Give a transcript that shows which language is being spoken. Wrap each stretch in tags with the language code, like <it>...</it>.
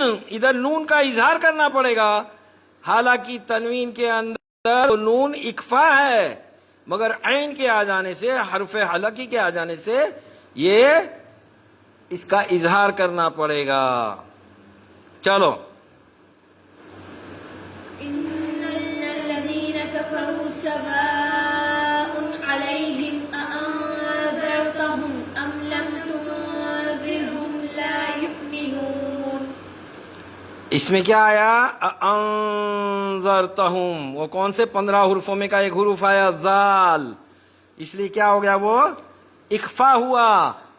<ur>ادھر نون کا اظہار کرنا پڑے گا. حالانکہ تنوین کے اندر نون اکفا ہے مگر عین کے آ جانے سے، حرف حلقی کے آ جانے سے یہ اس کا اظہار کرنا پڑے گا. چلو</ur> <ar>إن الذين كفروا سواء عليهم أأنذرتهم أم لم تنذرهم لا يؤمنون.</ar> <ur>اس میں کیا آیا؟ انذرتہم. وہ کون سے 15 حروفوں میں کا ایک حروف آیا؟ ذال. اس لیے کیا ہو گیا؟ وہ اخفا ہوا.</ur>